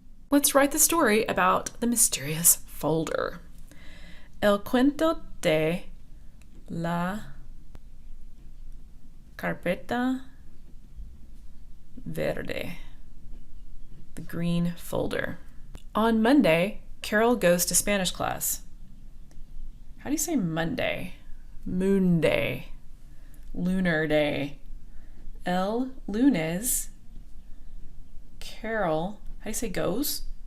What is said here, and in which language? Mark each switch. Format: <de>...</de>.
<en>Let's write the story about the mysterious folder.</en> <es>El cuento de la carpeta verde.</es> <en>The green folder. On Monday, Carol goes to Spanish class. How do you say Monday? Moon day. Lunar day.</en> <es>El lunes,</es> <en>Carol, how do you say goes?</en>